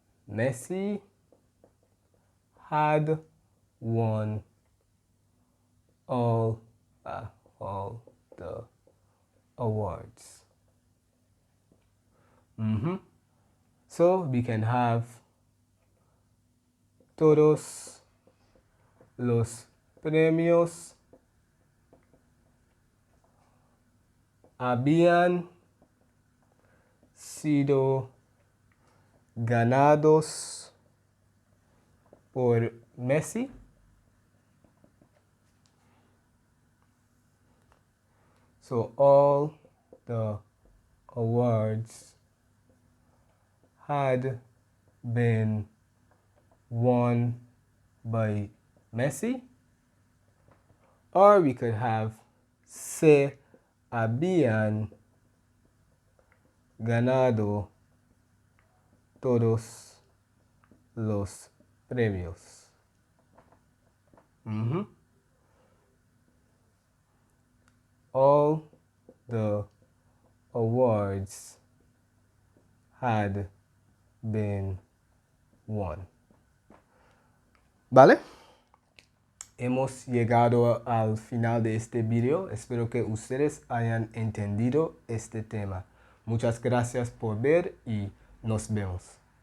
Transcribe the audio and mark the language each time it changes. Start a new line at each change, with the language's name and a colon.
English: Messi had won all the awards. So we can have
Spanish: todos los premios habían sido ganados por Messi.
English: So all the awards had been won by Messi. Or we could have
Spanish: se habían ganado todos los premios.
English: All the awards had been won.
Spanish: ¿Vale? Hemos llegado al final de este video. Espero que ustedes hayan entendido este tema. Muchas gracias por ver y nos vemos.